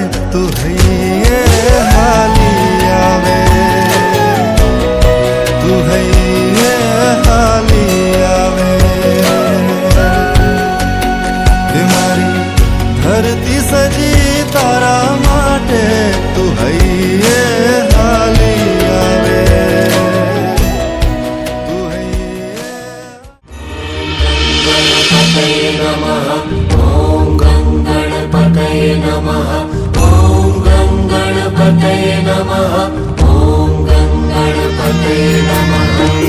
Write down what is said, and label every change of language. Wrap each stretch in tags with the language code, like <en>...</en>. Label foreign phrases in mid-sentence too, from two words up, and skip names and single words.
<gu>તું હૈયે હાલી આવે, તું હૈયે હાલી આવે. એ મારી ધરતી સજી તારા માટે, તું હૈયે હાલી આવે.</gu> <sa>ॐ गणपतये नमः, ॐ गणपतये नमः, ॐ गणपतये नमः.</sa>